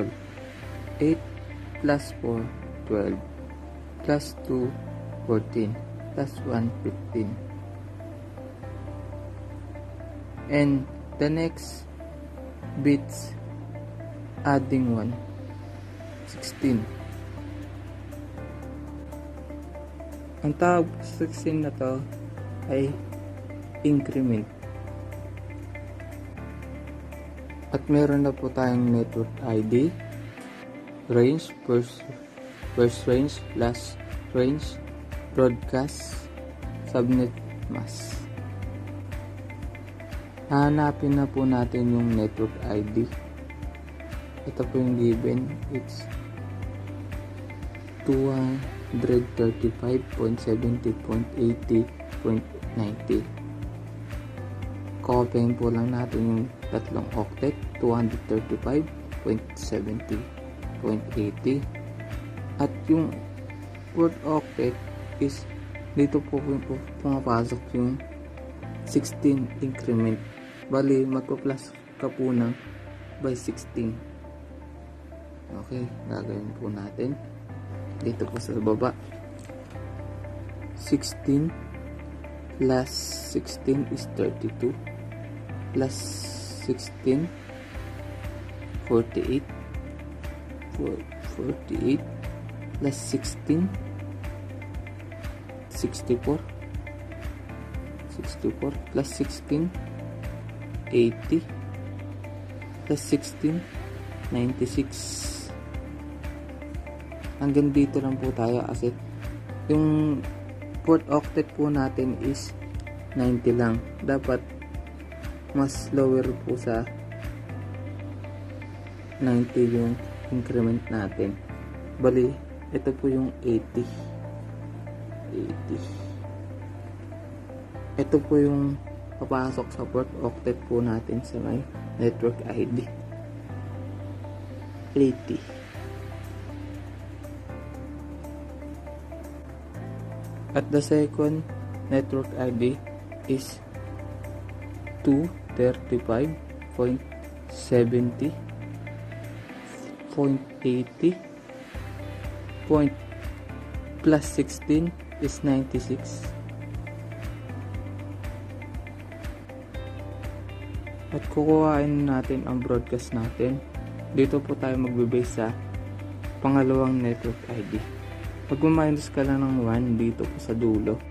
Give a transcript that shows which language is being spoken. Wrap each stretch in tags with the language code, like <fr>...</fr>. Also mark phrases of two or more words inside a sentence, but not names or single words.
<en>8 plus 4, 12. Plus 2, 14. Plus 1, 15. And the next bits, adding 1, 16.</en> <tl>Ang tawag sa 16 na to ay increment. At meron na po tayong</tl> <en>network ID, range, first range, last range, broadcast, subnet mask.</en> <tl>Hahanapin na po natin yung</tl> <en>network ID.</en> <tl>Ito po yung given. It's 235.70.80.90. Copyin po lang natin yung tatlong octet, 235.70.80. At yung word octet is dito po pumapasok yung 16 increment. Bali, magpa-plus ka po ng by 16. Okay, gagawin po natin. Dito po sa baba.</tl> <en>16 plus 16 is 32. Plus 16, 48. 48 plus 16, 64. 64 plus 16, 80 plus 16, 96.</en> <tl>Hanggang dito lang po tayo kasi yung</tl> <en>fourth octet</en> <tl>po natin is 90 lang. Dapat mas lower po sa 90 yung increment natin. Bali, ito po yung 80. Ito po yung papasok sa</tl> <en>fourth octet</en> <tl>po natin sa may</tl> <en>network ID.</en> <tl>80.</tl> <en>At the second network ID is 235.70.80. Plus 16 is 96.</en> <tl>At kukuhain natin ang broadcast natin. Dito po tayo magbe-base sa pangalawang network ID. Magma-minus ka lang ng 1 dito po sa dulo.</tl>